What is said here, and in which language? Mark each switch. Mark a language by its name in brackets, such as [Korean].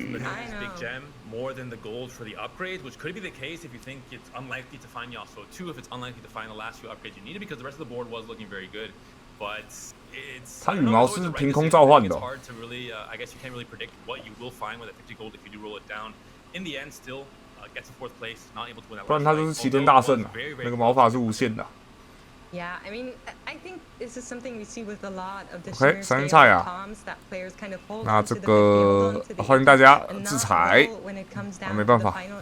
[English] from the big gem more than the gold for the upgrades, which could be the case if you think it's unlikely to find Yasuo 2, if it's unlikely to find the last few upgrades you needed, because the rest of the board was looking very good. But it's hard to really, I guess you can't really predict what you will find with that 50 gold if you do roll it down. In the end, still gets to 4th place, not able to win that. [Chinese] 不然他就是齐天大圣啊，那个毛发是无限的。 [English] Yeah, I mean, I think this is something we see with a lot of the [Chinese] OK， 三星刹雅。那这个欢迎大家制裁，没办法。